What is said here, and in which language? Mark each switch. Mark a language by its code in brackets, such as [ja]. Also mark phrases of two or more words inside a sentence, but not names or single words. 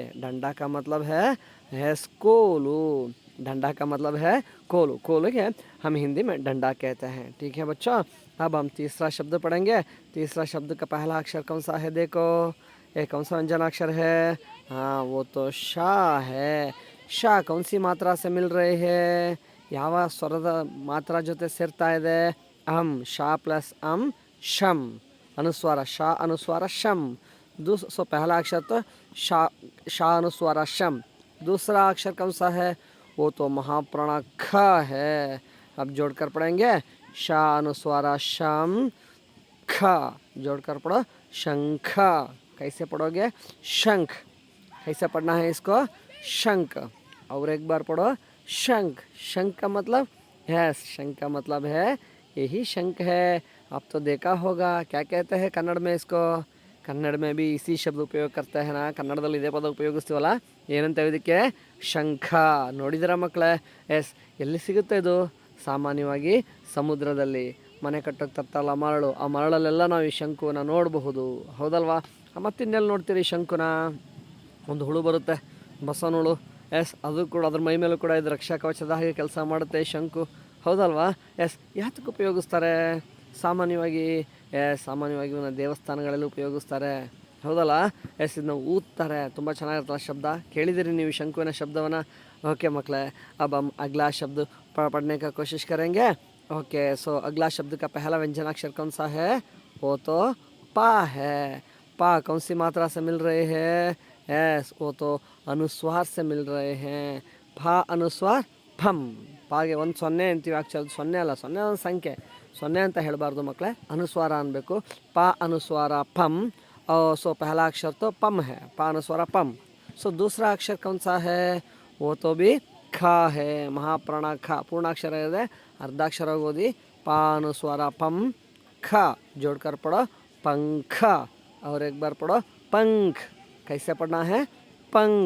[hi] डंडा का मतलब है कोलू। डंडा का मतलब है कोलू। कोलू के हम हिंदी में डंडा कहते हैं। ठीक है बच्चों। अब हम तीसरा शब्द पढ़ेंगे। तीसरा शब्द का पहला अक्षर कौन सा है? देखो, ये कौन सा व्यंजनाक्षर है? हाँ, वो तो शा है। शा कौन सी मात्रा से मिल रही है? [kn] ಯಾವ ಸ್ವರದ ಮಾತ್ರ ಜೊತೆ ಸೇರ್ತಾ ಇದೆ? ಶಾ ಪ್ಲಸ್ ಶಮ್, [hi] अनुस्वार शा, अनुस्वार शम। सो पहला अक्षर तो शा अनुस्वार शम। दूसरा अक्षर कौन सा है? वो तो महाप्राण ख है। अब जोड़कर पढ़ेंगे शा अनुस्वार शम ख, जोड़कर पढ़ो शंख। कैसे पढ़ोगे? शंख। कैसे पढ़ना है इसको? शंख। और एक बार पढ़ो शंख। शंख का मतलब है, शंख का मतलब है यही शंख है। आप तो देखा होगा, क्या कहते हैं कन्नड़ में इसको? कन्नड़ में भी इसी शब्द उपयोग करते हैं ना, [kn] ಕನ್ನಡದಲ್ಲಿ ಇದೇ ಪದ ಉಪಯೋಗಿಸ್ತೀವಲ್ಲ, ಏನಂತ ಇದಕ್ಕೆ? ಶಂಖ। ನೋಡಿದಿರ ಮಕ್ಕಳೇ? ಎಸ್, ಎಲ್ಲಿ ಸಿಗುತ್ತೆ ಇದು? ಸಾಮಾನ್ಯವಾಗಿ ಸಮುದ್ರದಲ್ಲಿ ಮನೆ ಕಟ್ಟೋಕ್ಕೆ ತರ್ತಾರಲ್ಲ ಮರಳು, ಆ ಮರಳಲ್ಲೆಲ್ಲ ನಾವು ಈ ಶಂಕುನ ನೋಡಬಹುದು, ಹೌದಲ್ವಾ? ಮತ್ತಿನ್ನೆಲ್ಲಿ ನೋಡ್ತೀರಿ ಶಂಕುನ? ಒಂದು ಹುಳು ಬರುತ್ತೆ, ಬಸವನ ಹುಳು, ಎಸ್, ಅದು ಕೂಡ ಅದ್ರ ಮೈ ಮೇಲೂ ಕೂಡ ಇದು ರಕ್ಷಾ ಕವಚದ ಹಾಗೆ ಕೆಲಸ ಮಾಡುತ್ತೆ ಶಂಕು, ಹೌದಲ್ವಾ? ಎಸ್, ಯಾತಕ್ಕೆ ಉಪಯೋಗಿಸ್ತಾರೆ? ಸಾಮಾನ್ಯವಾಗಿ ಇವನ್ನ ದೇವಸ್ಥಾನಗಳಲ್ಲಿ ಉಪಯೋಗಿಸ್ತಾರೆ, ಹೌದಲ್ಲ? ಎಸ್, ಇದನ್ನ ಊದ್ತಾರೆ, ತುಂಬ ಚೆನ್ನಾಗಿರ್ತಲ್ಲ ಶಬ್ದ. ಕೇಳಿದಿರಿ ನೀವು ಶಂಕುವಿನ ಶಬ್ದವನ್ನು? [hi] ओके मकले, अब हम अगला शब्द पढ़ने का कोशिश करेंगे। ओके, सो अगला शब्द का पहला व्यंजनाक्षर कौन सा है? वो तो पा है। पा कौन सी मात्रा से मिल रहे हैं? यस, वो तो अनुस्वार से मिल रहे हैं। फा अनुस्वार फम। [kn] ಪಾಗೆ ಒಂದು ಸೊನ್ನೆ ಅಂತೀವಿ, ಆ್ಯಕ್ಚುಲಿ ಸೊನ್ನೆ ಅಲ್ಲ, ಸೊನ್ನೆ ಒಂದು ಸಂಖ್ಯೆ, ಸೊನ್ನೆ ಅಂತ ಹೇಳಬಾರ್ದು ಮಕ್ಕಳೇ, ಅನುಸ್ವಾರ ಅನ್ಬೇಕು। ಪಾ ಅನುಸ್ವಾರ ಪಮ್। [hi] सो पहला अक्षर तो पम है, पा अनुस्वार पम। सो दूसरा अक्षर कौन सा है? वो तो भी खा है, महाप्राण खा। पूर्णाक्षर है, अर्धाक्षर ओदी पा अनुस्वार पम खा, जोड़कर पढ़ो पंख। और एक बार पढ़ो पंख। कैसे पढ़ना है? पंख।